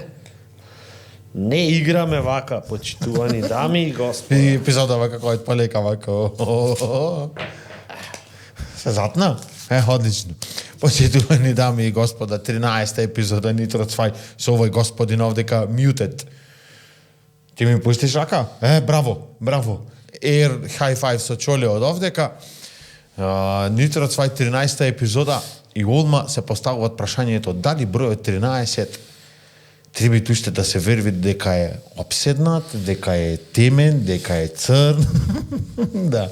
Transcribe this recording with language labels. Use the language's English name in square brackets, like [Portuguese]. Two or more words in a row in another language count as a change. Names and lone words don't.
[Macedonian] Не играме вака, почитувани дами и господа. И епизода вака кој полека вака. Се затна? Одлично. Почитувани дами и господа, 13-та епизода Нитро Цвај со овој господин овдека muted. Ти ми пуштиш рака? Браво. [English] Air high five [Macedonian] со Чоле од овдека. Нитро Цвај 13-та епизода и одма се поставуваат прашањето дали бројот 13 треба уште да се верви дека е обседнат, дека е темен, дека е црн. Да.